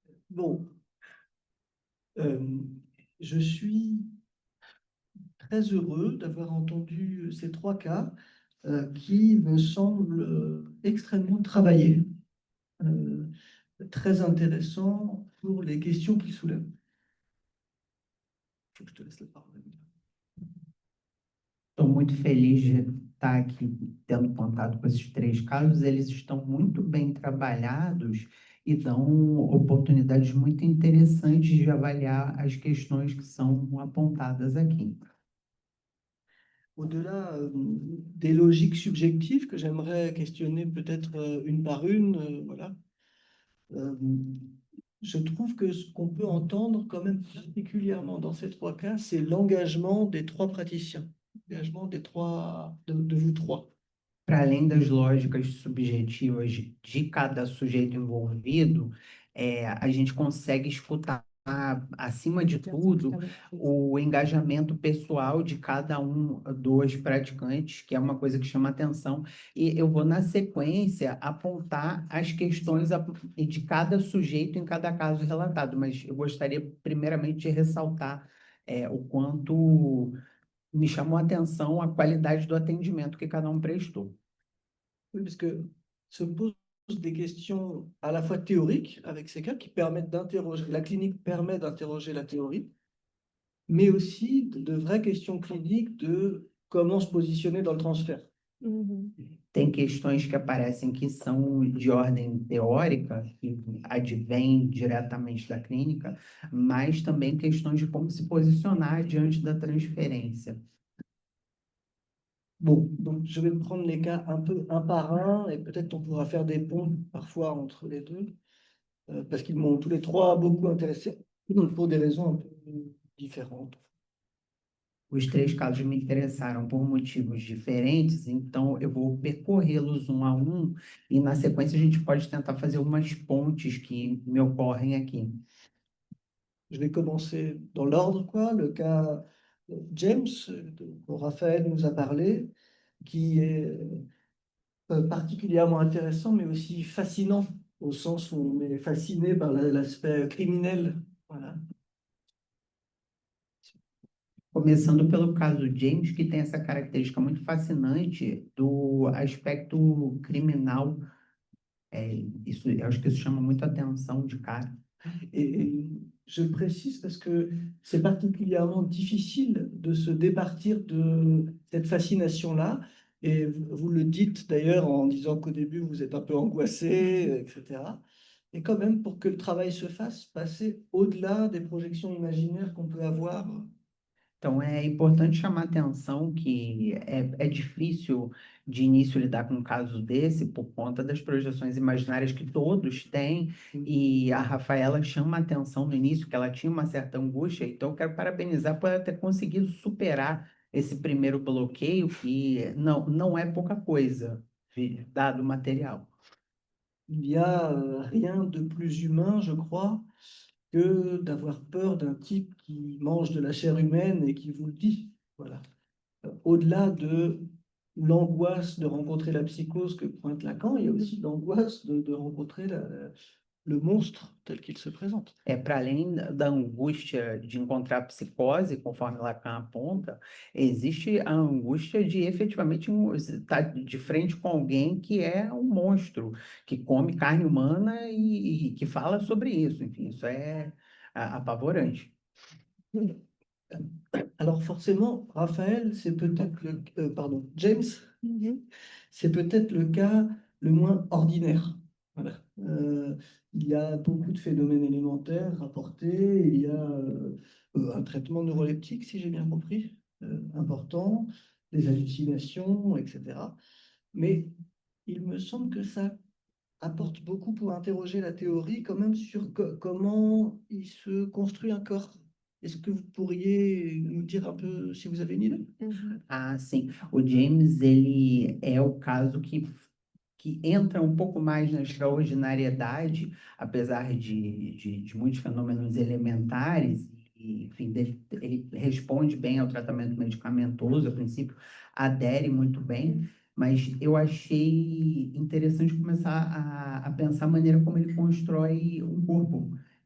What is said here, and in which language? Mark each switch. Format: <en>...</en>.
<fr>Bon, je suis très heureux d'avoir entendu ces trois cas qui me semblent extrêmement travaillés, euh, très intéressants pour les questions qu'ils soulèvent. Faut que je te laisse la parole.</fr> <pt>Estou muito feliz de estar aqui tendo contato com esses três casos. Eles estão muito bem trabalhados e dão oportunidades muito interessantes de avaliar as questões que são apontadas aqui.</pt> <fr>Au-delà des logiques subjectives que j'aimerais questionner peut-être une par une, voilà. Euh, je trouve que ce qu'on peut entendre quand même particulièrement dans ces trois cas, c'est l'engagement des trois praticiens, l'engagement des trois, de vous trois.</fr> <pt>Para além das lógicas subjetivas de cada sujeito envolvido, a gente consegue escutar, acima de tudo, o engajamento pessoal de cada um dos praticantes, que é uma coisa que chama atenção, e eu vou, na sequência, apontar as questões de cada sujeito em cada caso relatado, mas eu gostaria, primeiramente, de ressaltar o quanto me chamou a atenção a qualidade do atendimento que cada um prestou.</pt> <fr>Oui, parce que se posent des questions à la fois théoriques avec ces cas qui permettent d'interroger, la clinique permet d'interroger la théorie, mais aussi de vraies questions cliniques de comment se positionner dans le transfert.</fr> <pt>Tem questões que aparecem que são de ordem teórica, que advêm diretamente da clínica, mas também questões de como se posicionar diante da transferência.</pt> <fr>Bon, donc je vais prendre les cas un peu un par un et peut-être on pourra faire des ponts parfois entre les deux, parce qu'ils m'ont tous les trois beaucoup intéressé, pour des raisons un peu différentes.</fr> <pt>Os três casos me interessaram por motivos diferentes, então eu vou percorrê-los um a um e, na sequência, a gente pode tentar fazer umas pontes que me ocorrem aqui.</pt> <fr>Je vais commencer dans l'ordre, quoi. Le cas James, dont Raphaël nous a parlé, qui est particulièrement intéressant, mais aussi fascinant, au sens où on est fasciné par l'aspect criminel. Voilà.</fr> <pt>Começando pelo caso James, que tem essa característica muito fascinante do aspecto criminal. Isso, eu acho que isso chama muito a atenção de cara.</pt> <fr>Et je précise parce que c'est particulièrement difficile de se départir de cette fascination-là. Et vous le dites d'ailleurs en disant qu'au début, vous êtes un peu angoissé, etc. Et quand même, pour que le travail se fasse, passer au-delà des projections imaginaires qu'on peut avoir.</fr> <pt>Então, é importante chamar a atenção que é difícil de início lidar com um caso desse por conta das projeções imaginárias que todos têm, e a Rafaela chama a atenção no início que ela tinha uma certa angústia, então eu quero parabenizar por ela ter conseguido superar esse primeiro bloqueio, que não é pouca coisa, dado o material.</pt> <fr>Il n'y a rien de plus humain, je crois, que d'avoir peur d'un type qui mange de la chair humaine et qui vous le dit. Voilà. Au-delà de l'angoisse de rencontrer la psychose que pointe Lacan, il y a aussi l'angoisse de rencontrer le monstre tel qu'il se présente.</fr> <pt>Para além da angústia de encontrar a psicose, conforme Lacan aponta, existe a angústia de efetivamente estar de frente com alguém que é um monstro, que come carne humana e que fala sobre isso. Enfim, isso é apavorante.</pt> <fr>Alors forcément, Raphaël, c'est peut-être pardon, James, c'est peut-être le cas le moins ordinaire. Voilà. Il y a beaucoup de phénomènes élémentaires rapportés, il y a un traitement neuroleptique, si j'ai bien compris, important, des hallucinations, etc. Mais il me semble que ça apporte beaucoup pour interroger la théorie quand même sur comment il se construit un corps. Est-ce que vous pourriez nous dire un peu si vous avez une idée?</fr> <pt>Ah, sim. O James, ele é o caso que entra um pouco mais na extraordinariedade, apesar de muitos fenômenos elementares, e, enfim, ele responde bem ao tratamento medicamentoso, a princípio, adere muito bem, mas eu achei interessante começar a pensar a maneira como ele constrói um corpo.</pt>